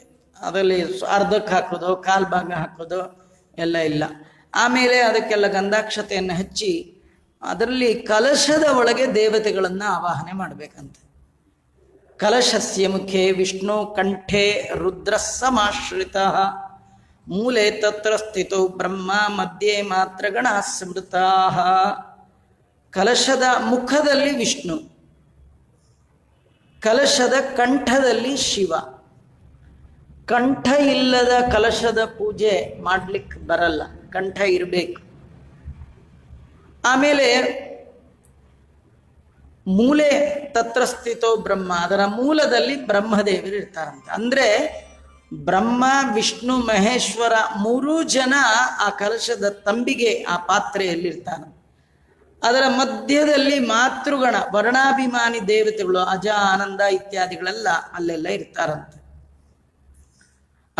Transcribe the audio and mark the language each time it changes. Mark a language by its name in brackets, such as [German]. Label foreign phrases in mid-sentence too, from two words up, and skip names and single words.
[Kannada] ಅದರಲ್ಲಿ ಅರ್ಧಕ್ಕೆ ಹಾಕೋದು, ಕಾಲು ಭಾಗ ಹಾಕೋದು ಎಲ್ಲ ಇಲ್ಲ. ಆಮೇಲೆ ಅದಕ್ಕೆಲ್ಲ ಗಂಧಾಕ್ಷತೆಯನ್ನು ಹಚ್ಚಿ ಅದರಲ್ಲಿ ಕಲಶದ ಒಳಗೆ ದೇವತೆಗಳನ್ನು ಆವಾಹನೆ ಮಾಡಬೇಕಂತೆ. [Sanskrit] ಕಲಶಸ್ಯ ಮುಖೇ ವಿಷ್ಣು ಕಂಠೆ ರುದ್ರ ಸಮಾಶ್ರಿತ ಮೂಲೆ ತತ್ರ ಸ್ಥಿತೋ ಬ್ರಹ್ಮ ಮಧ್ಯೆ ಮಾತ್ರ ಗಣ ಸ್ಮೃತಾ. [Kannada] ಕಲಶದ ಮುಖದಲ್ಲಿ ವಿಷ್ಣು, ಕಲಶದ ಕಂಠದಲ್ಲಿ ಶಿವ. ಕಂಠ ಇಲ್ಲದ ಕಲಶದ ಪೂಜೆ ಮಾಡ್ಲಿಕ್ಕೆ ಬರಲ್ಲ, ಕಂಠ ಇರಬೇಕು. [Sanskrit] ಆಮೇಲೆ ಮೂಲೆ ತತ್ರ ಸ್ಥಿತೋ ಬ್ರಹ್ಮ, [Kannada] ಅದರ ಮೂಲದಲ್ಲಿ ಬ್ರಹ್ಮದೇವರು ಇರ್ತಾರಂತೆ. ಅಂದ್ರೆ ಬ್ರಹ್ಮ ವಿಷ್ಣು ಮಹೇಶ್ವರ 3 ಜನ ಆ ಕಲಶದ ತಂಬಿಗೆ, ಆ ಪಾತ್ರೆಯಲ್ಲಿರ್ತಾರಂತೆ. ಅದರ ಮಧ್ಯದಲ್ಲಿ ಮಾತೃಗಣ, ವರ್ಣಾಭಿಮಾನಿ ದೇವತೆಗಳು ಅಜ ಆನಂದ ಇತ್ಯಾದಿಗಳೆಲ್ಲ ಅಲ್ಲೆಲ್ಲ ಇರ್ತಾರಂತೆ.